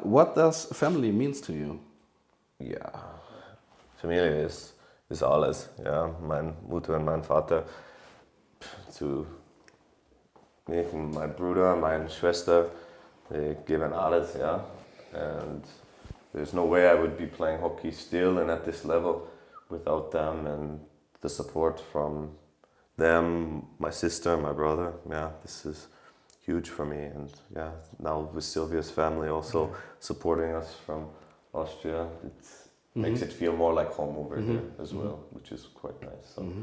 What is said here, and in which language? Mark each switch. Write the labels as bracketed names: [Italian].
[English] What does family means to you? [German] Ja, Familie ist alles, ja. Meine Mutter und mein Vater, zu mich und mein Bruder, meine Schwester, die geben alles, ja. [English] And there's no way I would be playing hockey still and at this level without them and the support from them, my sister, my brother. Yeah, this is huge for me. And yeah, now with Sylvia's family also supporting us from Austria, it makes it feel more like home over here as well, which is quite nice.